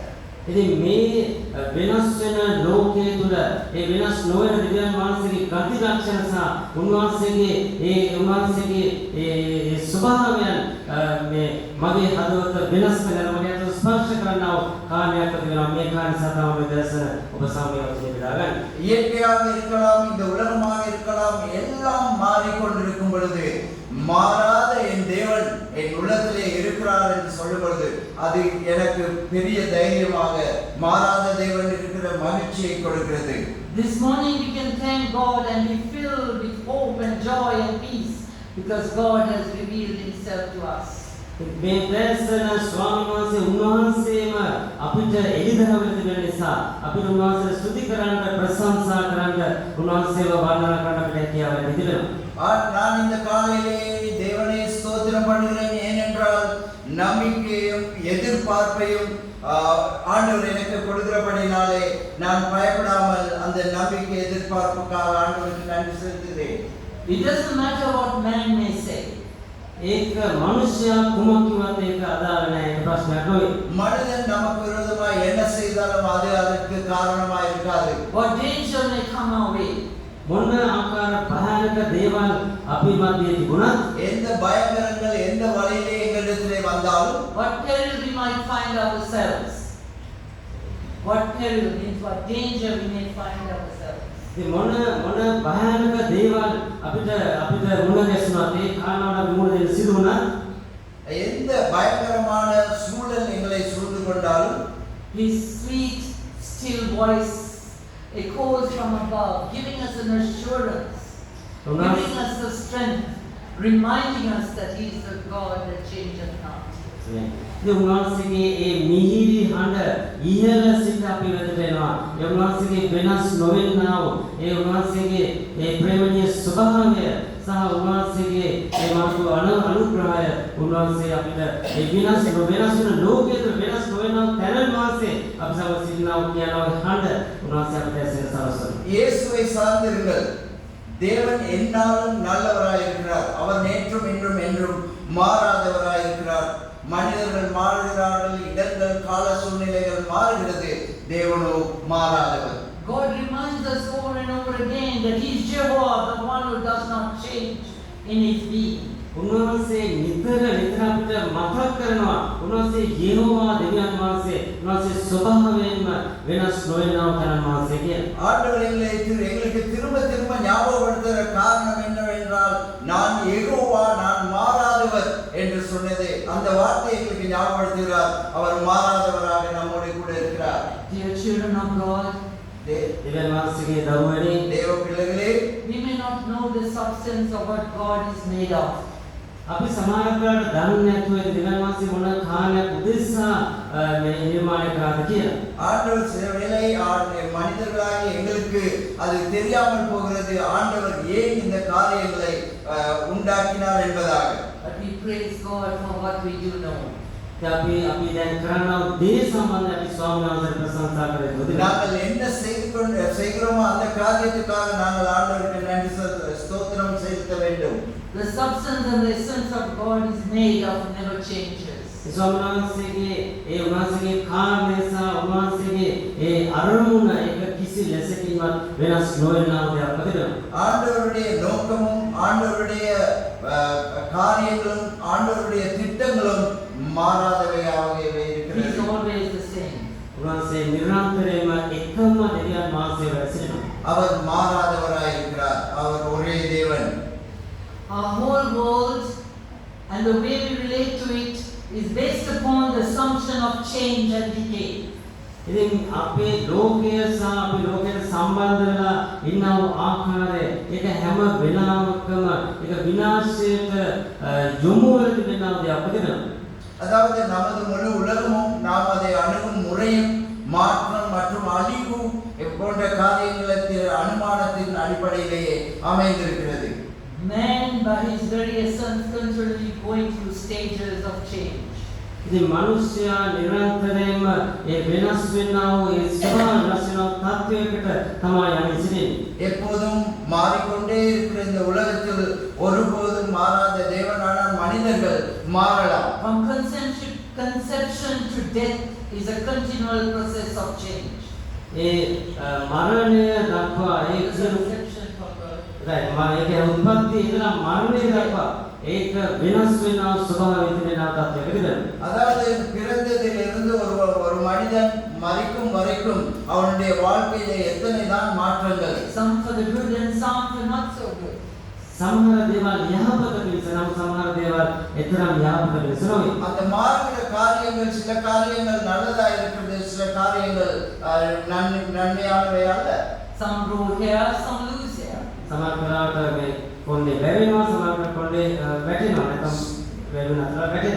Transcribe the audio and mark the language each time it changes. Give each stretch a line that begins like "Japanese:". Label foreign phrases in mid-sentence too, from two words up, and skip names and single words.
Sinhala: ඉතින් මේ වෙනස් වෙන ලෝකයේ තුල ඒ වෙනස් නොවන දෙවියන් වහන්සේගේ ගති ලක්ෂණ සහ උන්වහන්සේගේ ඒ ස්වභාවයන් මේ මගේ හදවත වෙනස් කරන මගේ අත ස්පර්ශ කරනවා කාර්යයක් තිබෙනවා. මේ කාර්ය සහ තමයි දර්ශන ඔබ සමග බෙදා ගන්න.
Tamil: இயற்கையாக இருக்கலாம், இந்த உலகமாக இருக்கலாம், எல்லாம் மாறிக்கொண்டிருக்கும் பொழுது மாறாத என் தேவன் என் உள்ளத்திலே இருக்கிறார் என்று சொல்லும் பொழுது அது எனக்கு பெரிய தைரியமாக, மாறாத தேவன் இருக்கிற மகிழ்ச்சியை கொடுக்கிறது.
English: This morning we can thank God and be filled with hope and joy and peace because God has revealed Himself to us.
Sinhala: මේ දර්ශන ස්වාමීන් වහන්සේ උන්වහන්සේම අපිට එළිදරවල තිබෙන නිසා අපිට උන්වහන්සේ ස්තුති කරන්න, ප්‍රශංසා කරන්න, උන්වහන්සේව වර්ණනා කරන්න අපිට හැකියාව ලැබෙනවා.
Tamil: நான் இந்த காலையிலே தேவனை ஸ்தோத்திரம் பண்ணுகிறேன். ஏனென்றால் நம்பிக்கையும் எதிர்பார்ப்பையும் ஆண்டவர் எனக்கு கொடுக்கிறபடினாலே நான் பயப்படாமல் அந்த நம்பிக்கை எதிர்பார்ப்புக்காக ஆண்டவருக்கு நன்றி செலுத்துகிறேன்.
English: It doesn't matter what man may say.
Sinhala: ඒක මිනිස්යා කුමක් කිව්වත් ඒක අදාළ නැහැ. ඒක ප්‍රශ්නයක් නෙවෙයි.
Tamil: மனிதன் நமக்கு விரோதமாய் என்ன செய்தாலும் அது அதற்கு காரணமாய் இருக்காது.
English: What danger may come our way.
Sinhala: මොන ආකාර භයානක දේවල් අපි මැදේ තිබුණත්,
Tamil: எந்த பயங்கரங்கள் எந்த வழியிலே எங்களிடத்திலே வந்தாலும்,
English: What peril we might find ourselves. What peril means what danger we may find ourselves.
Sinhala: ඉතින් මොන භයානක දේවල් අපිට මුණ ගැසුණත්, ඒ කාරණාවට මුණ දෙන්න සිදු වුණත්,
Tamil: எந்த பயங்கரமான சூழல் எங்களை சூழ்ந்து கொண்டாலும்
English: His sweet, still voice echoes from above, giving us an assurance, giving us the strength, reminding us that He is the God that changeth not.
Sinhala: ඉතින් උන්වහන්සේගේ ඒ මිහිරි හඬ ඉහළ සිට අපි වෙතට එනවා. ඒ උන්වහන්සේගේ වෙනස් නොවෙන්නා වූ ඒ උන්වහන්සේගේ ඒ ප්‍රේමණීය ස්වභාවය සහ උන්වහන්සේගේ ඒ මානව අනුග්‍රහය උන්වහන්සේ අපිට ඒ වෙනස් වෙන ලෝකයේ වෙනස් නොවෙනා තැන වාසේ අපි සමග සිටිනා වූ කියනවා හඬ උන්වහන්සේ අපිට ඇසෙන සලස්වන.
Tamil: இயேசுவை சார்ந்திருங்கள். தேவன் எந்நாளும் நல்லவராய் இருக்கிறார். அவர் நேற்றும் இன்றும் என்றும் மாறாதவராய் இருக்கிறார். மனிதர்கள் மாறுகிறார்கள், இடங்கள் கால சூழ்நிலைகள் மாறுகிறது. தேவனோ மாறாதவர்.
English: God reminds us over and over again that He is Jehovah, the one who does not change in His being.
Sinhala: උන්වහන්සේ නිතර අපිට මතක් කරනවා උන්වහන්සේ යෙහෝවා දෙවියන් වහන්සේ උන්වහන්සේ ස්වභාවයෙන්ම වෙනස් නොවනව කරන වහන්සේ කියලා.
Tamil: ஆண்டவர் எங்களுக்கு திரும்ப திரும்ப ஞாபகப்படுத்துகிற காரணம் என்னவென்றால் நான் யெகோவா, நான் மாறாதவர் என்று சொன்னதே அந்த வார்த்தை எங்களுக்கு ஞாபகப்படுத்துகிறார். அவர் மாறாதவராக நம்மோடு கூட இருக்கிறார்.
English: Dear children of God,
Sinhala: දෙවියන් වහන්සේගේ දරුවනේ,
Tamil: தேவ பிள்ளைகளே,
English: we may not know the substance of what God is made of.
Sinhala: අපි සමහරකට දන්නේ නැතුව දෙවියන් වහන්සේ මොන කාර්යයක් උදෙසා මේ නිර්මාණය කරාද කියලා.
Tamil: ஆண்டவர் சில வேளை மனிதர்களாகிய எங்களுக்கு அது தெரியாமல் போகிறது. ஆண்டவர் ஏன் இந்த காரியங்களை உண்டாக்கினார் என்பதாக.
English: But we praise God for what we do know.
Sinhala: අපි දැන් කරන දේ සම්බන්ධව අපි ස්වාමීන් වහන්සේට ප්‍රශංසා කරේ.
Tamil: நாங்கள் என்ன செய்கிறோமோ அந்த காரியத்துக்காக நாங்கள் ஆண்டவருக்கு நன்றி ஸ்தோத்திரம் செலுத்த வேண்டும்.
English: The substance and the essence of God is made of never changes.
Sinhala: ස්වාමීන් වහන්සේගේ ඒ උන්වහන්සේගේ කාර්යය සහ උන්වහන්සේගේ ඒ අරමුණ එක කිසි ලෙසකින්වත් වෙනස් නොවන දෙයක් අපිට.
Tamil: ஆண்டவருடைய நோக்கமும் ஆண்டவருடைய காரியங்களும் ஆண்டவருடைய திட்டங்களும் மாறாதவையாகவே
English: He
Tamil: இருக்கிறது.
English: is always the same.
Sinhala: උන්වහන්සේ නිරන්තරයෙන්ම එකම දෙවියන් වහන්සේ වැඩසිටිනවා.
Tamil: அவர் மாறாதவராய் இருக்கிறார். அவர் ஒரே தேவன்.
English: Our whole world and the way we relate to it is based upon the assumption of change and decay.
Sinhala: ඉතින් අපේ ලෝකය සහ අපි ලෝකයට සම්බන්ධ වෙලා ඉන්නව ආකාරය ඒක හැම වෙලාවකම ඒක විනාශයට යොමු වෙන දෙනවා අපිට.
Tamil: அதாவது நமது முழு உலகமும் நாம் அதை அணுகும் முறையும் மாற்றம் மற்றும் அழிவு போன்ற காரியங்களுக்கு அனுமானத்தின் அடிப்படையிலேயே அமைந்திருக்கிறது.
English: Man by his very essence continually going through stages of change.
Sinhala: ඉතින් මිනිස්යා නිරන්තරයෙන්ම ඒ වෙනස් වෙනා වූ ඒ ස්වභාව රසන තත්වයකට තමයි යන්නේ සිටින්නේ.
Tamil: எப்போதும் மாறிக்கொண்டே இருக்கிற இந்த உலகத்தில் ஒருபோதும் மாறாத தேவனான மனிதர்கள் மாறலாம்.
English: From conception to death is a continual process of change.
Sinhala: ඒ මරණය දක්වා ඒ
English: Conception from birth.
Sinhala: right මාගේ උත්පත්ති ඉඳලා මරණය දක්වා ඒක වෙනස් වෙනා ස්වභාවය තියෙන තත්වයකද.
Tamil: அதாவது பிறந்ததிலிருந்து ஒரு மனிதன் மரிக்கும் வரைக்கும் அவனுடைய வாழ்க்கையிலே எத்தனை தான் மாற்றங்கள்.
English: Some for the good and some for not so good.
Sinhala: සමහර දේවල් යහපත පිණිස නම් සමහර දේවල් එතරම් යහපත පිණිස නොවේ.
Tamil: அந்த மாறுகிற காரியங்கள் சில காரியங்கள் நல்லதா இருக்கிறது, சில காரியங்கள் நன்மையானவை அல்ல.
English: Some grow hair, some lose hair.
Sinhala: සමහර වෙලාවට මේ කොණ්ඩේ වැවෙනවා, සමහර කොණ්ඩේ වැටෙනවා, නැත්නම් වැවෙන අතර වැටෙනවා.